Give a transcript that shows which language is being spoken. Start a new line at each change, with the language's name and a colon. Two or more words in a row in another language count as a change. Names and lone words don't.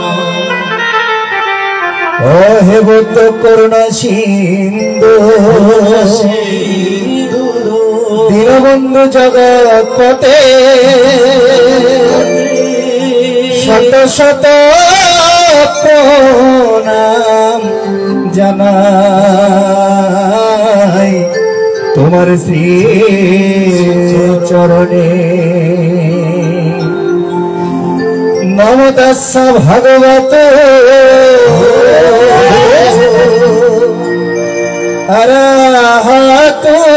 Bangla: ও হে বুদ্ধ করুণা সিন্ধু দীনবন্ধু জগৎপতে শত শত प्रणाम জানাই তোমার শ্রী চরণে
Pali: নমো তস্য ভগবতে অরহতো